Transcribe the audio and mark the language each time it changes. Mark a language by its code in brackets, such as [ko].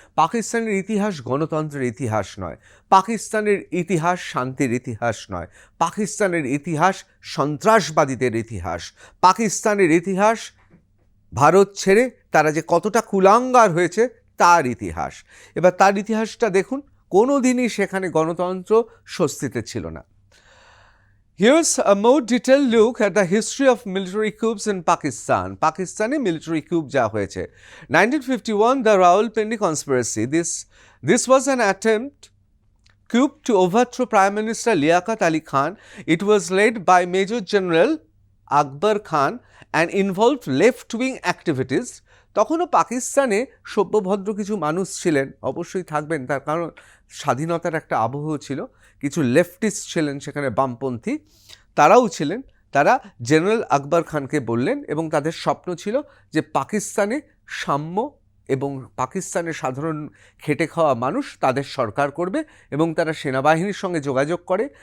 [bn] পাকিস্তানের ইতিহাস গণতন্ত্রের ইতিহাস নয়, পাকিস্তানের ইতিহাস শান্তির ইতিহাস নয়, পাকিস্তানের ইতিহাস সন্ত্রাসবাদীদের ইতিহাস, পাকিস্তানের ইতিহাস ভারত ছেড়ে তারা যে কতটা কুলাঙ্গার হয়েছে তার ইতিহাস। এবার তার ইতিহাসটা দেখুন, কোনো দিনই সেখানে গণতন্ত্র স্বস্তিতে ছিল না। [en] Here's a more detailed look at the history of military coups in Pakistan. Pakistani military coup [bn] যা হয়েছে [en] 1951, the Rawalpindi conspiracy. This was an attempt coup to overthrow Prime Minister Liaquat Ali Khan. It was led by Major General Akbar Khan and involved left-wing activities. [bn] তখনও পাকিস্তানে সভ্যভদ্র কিছু মানুষ ছিলেন, অবশ্যই থাকবেন, তার কারণ স্বাধীনতার একটা আবহ ছিল। কিছু লেফটিস্ট ছিলেন সেখানে, বামপন্থী, তারাও ছিলেন। তারা জেনারেল আকবর খানকে বললেন এবং তাদের স্বপ্ন ছিল যে পাকিস্তানে সাম্য এবং পাকিস্তানের সাধারণ খেটে খাওয়া মানুষ তাদের সরকার করবে, এবং তারা সেনাবাহিনীর সঙ্গে যোগাযোগ করে।